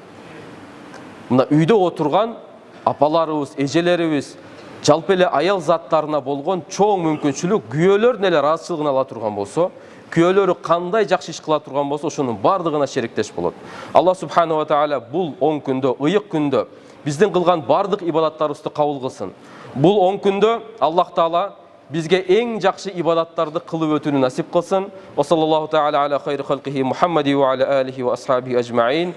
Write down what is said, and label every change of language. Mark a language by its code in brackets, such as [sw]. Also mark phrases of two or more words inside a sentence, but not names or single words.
[ky] Мына үйдө отурган апаларыбыз, эжелерибиз, жалпы эле аял заттарына болгон чоң мүмкүнчүлүк күйөөлөрдүн эле ыраазычылыгын ала турган болсо, күйөөлөрү кандай жакшы иш кыла турган болсо, ошонун бардыгына шериктеш болот. Алла [ar] سبحانه وتعالى [ky] бул оң күндө, ыйык күндө биздин кылган бардык ибадаттарыбызды кабыл кылсын. Бул оң күндө Аллах таала бизге эң жакшы ибадаттарды кылып өтүүнү насип кылсын. [ar] وصلى الله تعالى على خير خلقه محمد وعلى آله وأصحابه أجمعين.